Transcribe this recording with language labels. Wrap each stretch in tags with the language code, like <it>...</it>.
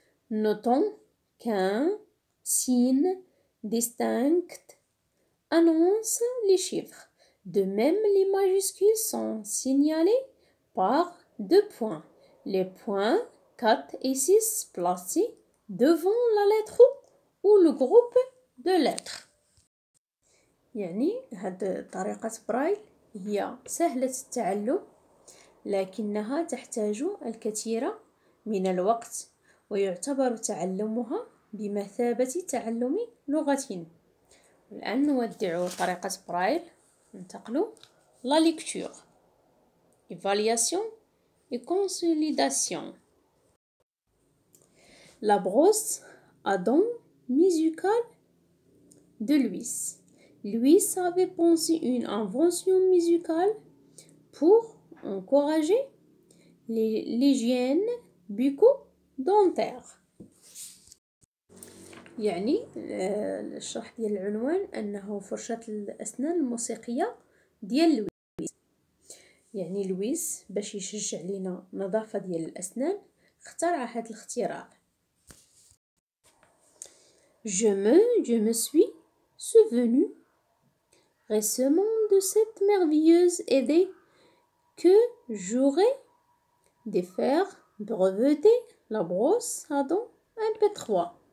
<fr>Notons qu'un signe distinct annonce les chiffres. De même, les majuscules sont signalées par 2 points. Les points 4 et 6 placés devant la lettre ou le groupe de lettres.</fr> <ar>يعني هاد طريقة برايل هي سهلة التعلم لكنها تحتاج الكثير من الوقت ويعتبر تعلمها بمثابة تعلم لغة. الآن نودع طريقة برايل ننتقل لا ليكتور</ar> <fr>évaluation et consolidation. La brosse à dents musicale de Louis. Louis avait pensé une invention musicale pour encourager l'hygiène bucco-dentaire.</fr> <ar>يعني الشرح ديال العنوان أنه فرشاة الأسنان الموسيقية ديال لويس. يعني لويس باش يشجع لينا نظافة ديال الأسنان اخترع هذا الاختراع.</ar> <fr>Je me suis souvenu récemment de cette merveilleuse idée que j'aurais de faire breveter la brosse à dents MP3.</fr>